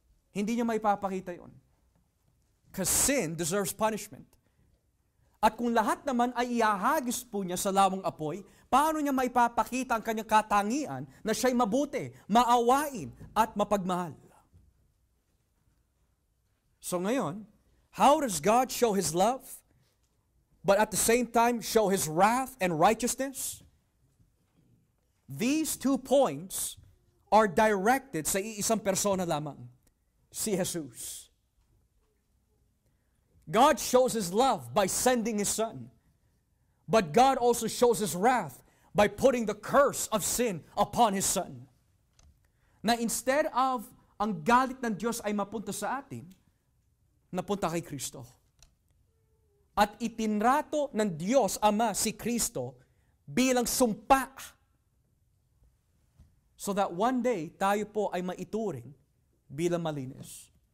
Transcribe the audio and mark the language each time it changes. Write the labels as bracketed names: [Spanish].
[Filipino] Hindi niya maipapakita yon. [English] Because sin deserves punishment. [Filipino] At kung lahat naman ay iahagis po niya sa lawang apoy, paano niya maipapakita ang kanyang katangian na siya'y mabuti, maawain at mapagmahal? [English] So [Filipino] ngayon, [English] how does God show His love, but at the same time show His wrath and righteousness? These 2 points are directed [Filipino] sa iisang persona lamang, [English] si Jesus. God shows His love by sending His Son, but God also shows His wrath by putting the curse of sin upon His Son. [Filipino] Na [English] instead of [Filipino] ang galit ng Diyos ay mapunta sa atin, napunta kay Kristo. At itinrato ng Diyos Ama si Kristo bilang sumpa. [English] So that one day, [Filipino] tayo po ay maituring bilang malinis.